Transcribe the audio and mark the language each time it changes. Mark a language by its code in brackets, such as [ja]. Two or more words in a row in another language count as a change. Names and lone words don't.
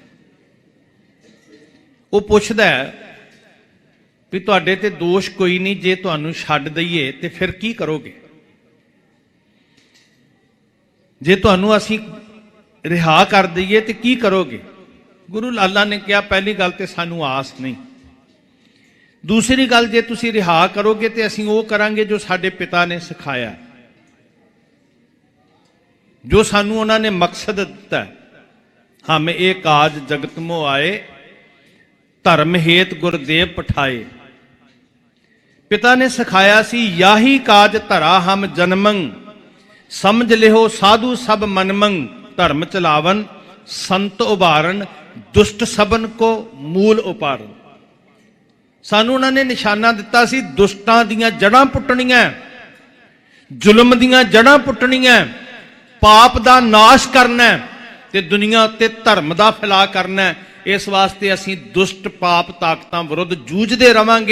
[pa] ਵੋ ਪੁੱਛਦਾ ਹੈ ਭੀ ਤੁਹਾਡੇ ਤੇ ਦੋਸ਼ ਕੋਈ ਨਹੀਂ, ਜੇ ਤੁਹਾਨੂੰ ਛੱਡ ਦਈਏ ਤੇ ਫਿਰ ਕੀ ਕਰੋਗੇ, ਜੇ ਤੁਹਾਨੂੰ ਅਸੀਂ ਰਿਹਾ ਕਰ ਦਈਏ ਤੋ ਕੀ ਕਰੋਗੇ। ਗੁਰੂ ਲਾਲਾ ਨੇ ਕਹਾ ਪਹਿਲੀ ਗੱਲ ਤੋ ਸਾਨੂੰ ਆਸ ਨਹੀਂ, ਦੂਸਰੀ ਗੱਲ ਜੇ ਤੁਸੀ ਰਿਹਾ ਕਰੋਗੇ ਤੋ ਅਸੀਂ ਵੋ ਕਰਾਂਗੇ ਜੋ ਸਾਡੇ ਪਿਤਾ ਨੇ ਸਿਖਾਇਆ, ਜੋ ਸਾਨੂੰ ਉਨ੍ਹੋਂ ਨੇ ਮਕਸਦ ਦਿੱਤਾ ਹੈ। [bra] हम ये काज जगत मोह आए, धर्म हेत गुरदेव पठाए। [pa] ਪਿਤਾ ਨੇ ਸਿਖਾਇਆ ਸੀ, [bra] याही काज धरा हम जन्मंग, समझ लिहो साधु सब मनमंग, धर्म चलावन संत उभारन, दुष्ट सबन को मूल उपारन। [pa] ਸਾਨੂੰ ਉਨ੍ਹੋਂ ਨੇ ਨਿਸ਼ਾਨਾ ਦਿੱਤਾ ਸੀ, ਦੁਸ਼ਟਾਂ ਦੀਆਂ ਜੜ੍ਹਾਂ ਪੁੱਟਣੀਆਂ, ਜ਼ੁਲਮ ਦੀਆਂ ਜੜ੍ਹਾਂ ਪੁੱਟਣੀਆਂ, ਪਾਪ ਦਾ ਨਾਸ਼ ਕਰਨਾ ਤੇ ਦੁਨੀਆ ਉੱਤੇ ਧਰਮ ਦਾ ਫੈਲਾ ਕਰਨਾ। ਇਸ ਵਾਸਤੇ ਅਸੀਂ ਦੁਸ਼ਟ ਪਾਪ ਤਾਕਤਾਂ ਵਿਰੁੱਧ ਜੂਝਦੇ ਰਵਾਂਗੇ।